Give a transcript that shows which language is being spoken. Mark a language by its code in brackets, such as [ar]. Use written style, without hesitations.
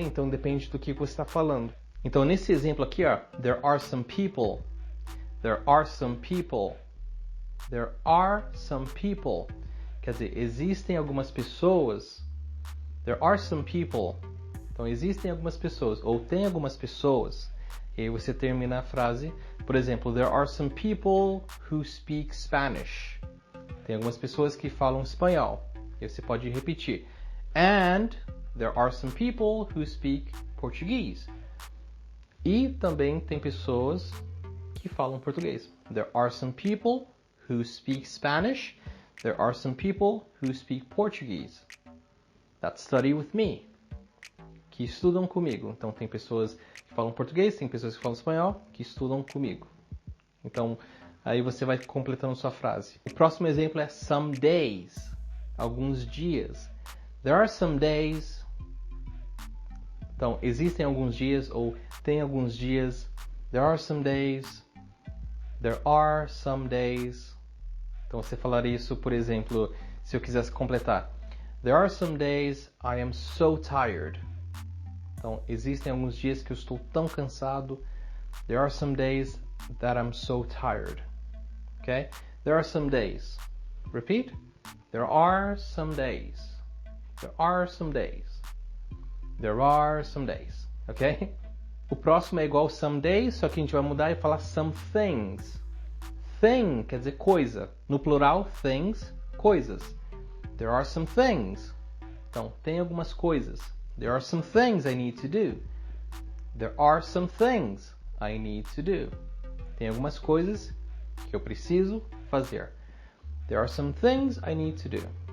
[pt] Então, depende do que você está falando. Então, nesse exemplo aqui, ó, [en] there are some people. There are some people. There are some people. [pt] Quer dizer, existem algumas pessoas. [en] There are some people. [pt] Então, existem algumas pessoas. Ou tem algumas pessoas. E aí você termina a frase. Por exemplo, [en] there are some people who speak Spanish. [pt] Tem algumas pessoas que falam espanhol. E você pode repetir. [en] And there are some people who speak Portuguese. [pt] E também tem pessoas que falam português. [en] There are some people who speak Spanish. There are some people who speak Portuguese that study with me, [pt] que estudam comigo. Então, tem pessoas que falam português, tem pessoas que falam espanhol, que estudam comigo. Então, aí você vai completando sua frase. O próximo exemplo é some days, alguns dias. [en] There are some days. [pt] Então, existem alguns dias ou tem alguns dias. [en] There are some days. There are some days. [pt] Então, você falaria isso, por exemplo, se eu quisesse completar. [en] There are some days I am so tired. [pt] Então, existem alguns dias que eu estou tão cansado. [en] There are some days that I'm so tired. Okay? There are some days. Repeat. There are some days. There are some days. There are some days. Ok? [pt] O próximo é igual some days, só que a gente vai mudar e falar some things. Thing quer dizer coisa. No plural, things, coisas. [en] There are some things. [pt] Então, tem algumas coisas. [en] There are some things I need to do. There are some things I need to do. [pt] Tem algumas coisas que eu preciso fazer. [en] There are some things I need to do.